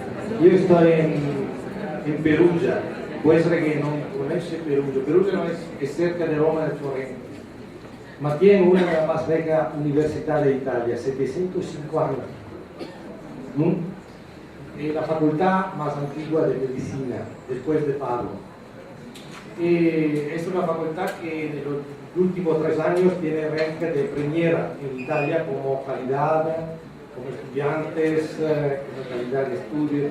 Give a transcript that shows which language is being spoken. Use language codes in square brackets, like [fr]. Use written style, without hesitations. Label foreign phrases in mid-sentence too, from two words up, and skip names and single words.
[it] Io sto in Perugia, può essere che non [es] es Perugia, Perugia no es cerca de Roma del Torrente, ma tiene una de las más viejas universidades de Italia, 750. ¿Mm? Es la facultad más antigua de medicina, después de Pablo. Es una facultad que en los últimos 3 años tiene rank de primera en Italia como calidad, como estudiantes, como calidad de estudios.